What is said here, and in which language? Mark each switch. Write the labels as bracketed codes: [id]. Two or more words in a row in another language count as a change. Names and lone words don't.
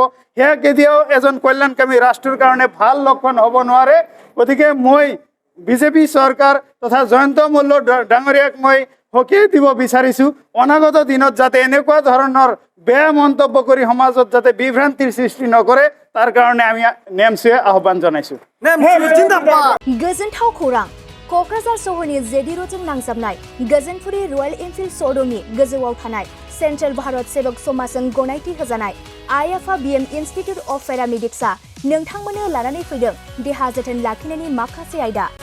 [as] সেয়া কেতিয়াও এজন কল্যাণকামী ৰাষ্ট্ৰৰ কাৰণে ভাল লক্ষণ হ'ব নোৱাৰে। গতিকে মই বিজেপি চৰকাৰ তথা জয়ন্ত মল্ল ডাঙৰীয়াক মই সকীয়াই দিব বিচাৰিছোঁ, অনাগত দিনত যাতে এনেকুৱা ধৰণৰ বেয়া মন্তব্য কৰি সমাজত যাতে বিভ্ৰান্তিৰ সৃষ্টি নকৰে, তাৰ কাৰণে আমি নেমচুৱে আহ্বান জনাইছোঁ। [brx] गोजोनथाव खौरां, क'क्राझार सहरनि जेडि र'डजों नांजाबनाय गोजोनपुरी रयेल एनफिल्ड श'रुमनि गोजौआव थानाय सेन्ट्रेल भारत सेबक समाजजों गनायथि होजानाय IFABM इन्स्टिटिउट अफ पेरामेडिक्सआ नोंथांमोननो लानानै फैदों देहा जोथोन लाखिनायनि माखासे आयदा।